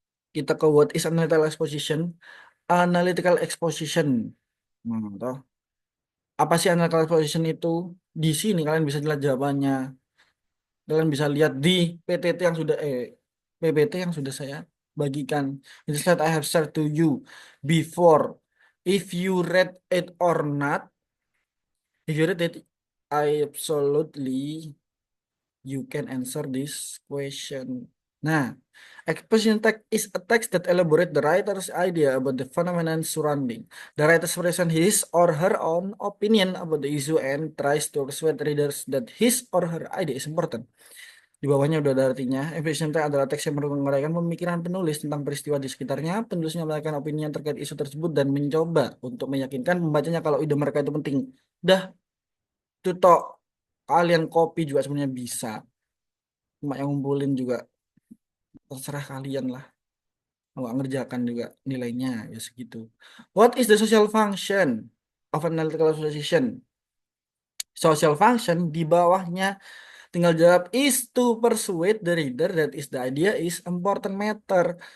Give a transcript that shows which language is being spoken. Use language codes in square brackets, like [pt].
[id] Kita ke [en] what is analytical exposition? Analytical exposition. Toh. [id] Apa sih analytical exposition itu? Di sini kalian bisa lihat jawabannya. Kalian bisa lihat di PTT yang sudah PPT yang sudah saya bagikan. [en] Ini slide I have shared to you before. If you read it or not, if you read it, I absolutely you can answer this question. Nah, exposition text is a text that elaborates the writer's idea about the phenomenon surrounding. The writer presents his or her own opinion about the issue and tries to persuade readers that his or her idea is important. [id] Di bawahnya udah ada artinya. Exposition text adalah teks yang menguraikan pemikiran penulis tentang peristiwa di sekitarnya. Penulis menyampaikan opini yang terkait isu tersebut dan mencoba untuk meyakinkan pembacanya kalau ide mereka itu penting. Dah, itu tok. Kalian copy juga sebenarnya bisa. Cuma yang ngumpulin juga terserah kalian lah. Nggak ngerjakan juga nilainya ya segitu. [en] What is the social function of an analytical association? Social function [id] di bawahnya tinggal jawab [en] is to persuade the reader that is the idea is important matter.